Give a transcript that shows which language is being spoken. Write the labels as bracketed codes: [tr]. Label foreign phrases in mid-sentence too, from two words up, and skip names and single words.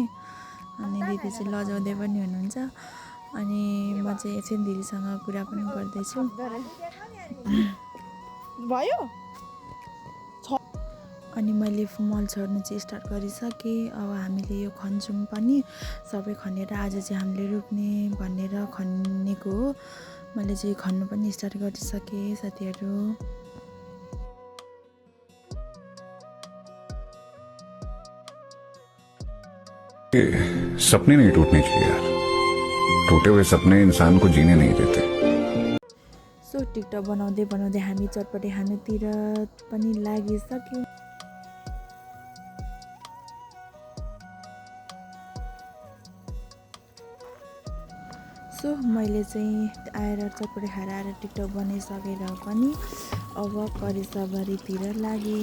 [ne] अनि दिदी चाहिँ लजाउँदै पनि हुनुहुन्छ। अनि म चाहिँ एकछिन दिदीसँग कुरा पनि गर्दैछु भयो। अनि मैले मल छर्नु चाहिँ स्टार्ट गरिसकेँ। अब हामीले यो खन्छौँ पनि, सबै खनेर आज चाहिँ हामीले रोप्ने भनेर खनेको हो। मैले चाहिँ खन्नु पनि स्टार्ट गरिसकेँ साथीहरू। [hi] सपने नहीं टूटने चाहिए यार, टूटे हुए सपने इंसान को जीने नहीं देते। [ne] सो टिकटक बनाउँदै बनाउँदै हामी चटपटे खानुतिर पनि लागिसक्यौँ। सो मैले चाहिँ आएर चटपटे खाएर आएर टिकटक बनाइसकेर पनि अब करिसभरितिर लागेँ।